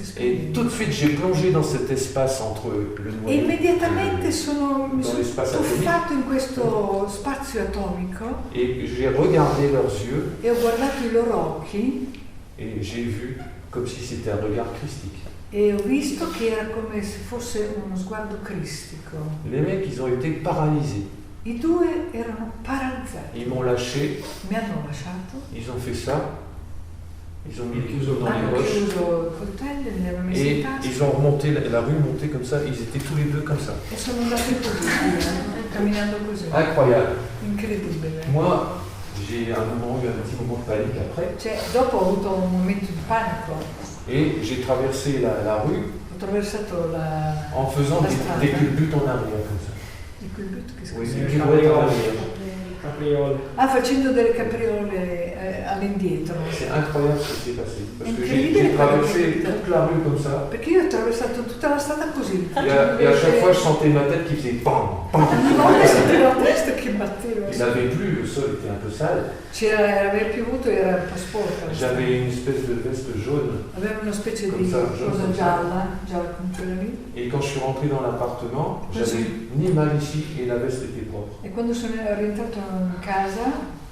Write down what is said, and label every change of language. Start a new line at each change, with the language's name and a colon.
French: Et
Italian: esperienza.
French: tout de suite j'ai plongé dans cet espace entre le
Italian: E
French: noyau
Italian: immediatamente mi
French: dans
Italian: sono
French: l'espace atomique
Italian: tuffato in questo spazio atomico
French: et j'ai regardé leurs yeux
Italian: e ho guardato i loro occhi
French: et j'ai vu comme si c'était un regard christique.
Italian: e ho visto che era come se fosse uno sguardo cristico.
French: Les mecs, ils ont été paralysés.
Italian: I due erano paralizzati,
French: Ils m'ont lâché,
Italian: mi hanno lasciato,
French: ils ont fait ça, ils ont mis les couteaux dans les
Italian: hanno
French: poches
Italian: chiuso il coltello, li hanno messi
French: et
Italian: in tasca
French: ils ont remonté la rue, monté comme ça, ils étaient tous les deux comme ça.
Italian: e sono andati così, camminando così.
French: Incroyable.
Italian: Incredibile.
French: Moi, j'ai eu un petit moment de panique après
Italian: Cioè, dopo ho avuto un momento di panico,
French: et j'ai traversé la rue
Italian: ho attraversato
French: en faisant
Italian: La strada.
French: des culbutes en arrière comme ça.
Italian: il culbut che si
French: Oui,
Italian: chiama?
French: des pirouettes en arrière.
Italian: Capriole. Facendo delle capriole all'indietro.
French: C'est incroyable ce qui s'est passé. Parce que
Italian: Incredibile
French: j'ai traversé
Italian: quello che-
French: toute la rue comme ça.
Italian: Perché io ho attraversato tutta la strada così.
French: Et à chaque fois, je sentais ma tête qui faisait pam, pam.
Italian: Ogni volta sentivo la testa che batteva.
French: Il n'avait plu, le sol était un peu sale.
Italian: Aveva piovuto e era un po' sporca. la strada.
French: J'avais une espèce de veste jaune.
Italian: Aveva una specie Come di
French: ça,
Italian: cosa
French: come ça.
Italian: gialla come quella lì.
French: Et quand je suis rentré dans l'appartement, j'avais ni mal ici et la veste était propre.
Italian: E quando sono rientrato in casa